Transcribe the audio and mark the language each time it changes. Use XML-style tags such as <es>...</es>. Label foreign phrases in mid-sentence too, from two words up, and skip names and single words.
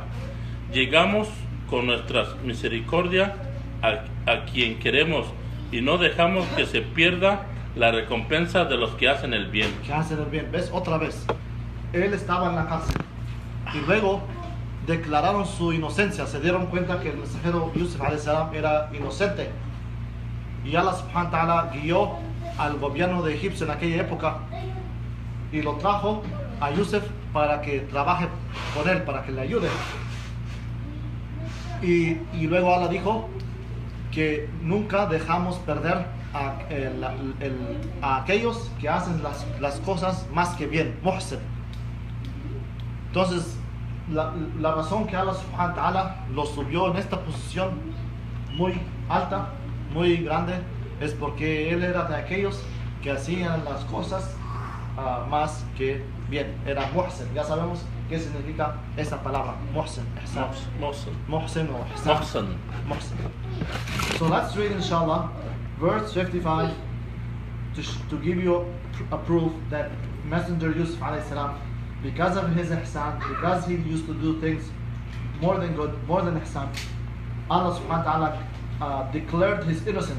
<es>Llegamos con nuestra misericordia a quien queremos, y no dejamos que se pierda la recompensa de los que hacen el bien. Que hacen el bien. ¿Ves? Otra vez. Él estaba en la cárcel y luego declararon su inocencia. Se dieron cuenta que el mensajero Yusuf</es> <ar>عليه السلام</ar> <es>era inocente, y</es> <ar>الله سبحانه وتعالى</ar> <es>guió al gobierno de Egipto en aquella época y lo trajo a Yusuf para que trabaje con él, para que le ayude. Y luego Allah dijo que nunca dejamos perder a aquellos que hacen las cosas más que bien, muhsin. Entonces, la razón que</es> <ar>الله سبحانه وتعالى</ar> <es>lo subió en esta posición muy alta, muy grande, es porque él era de aquellos que hacían las cosas más que bien. Era muhsin. Ya sabemos qué significa esa palabra, muhsin, ihsan. Muhsin o ihsan. Muhsin.</es> <en>So let's read, inshallah, verse 55 to give you a proof that Messenger Yusuf</en> <ar>عليه السلام,</ar> <en>because of his ihsan, because he used to do things more than good, more than ihsan,</en> <ar>الله سبحانه وتعالى</ar> <en>declared his innocence.</en>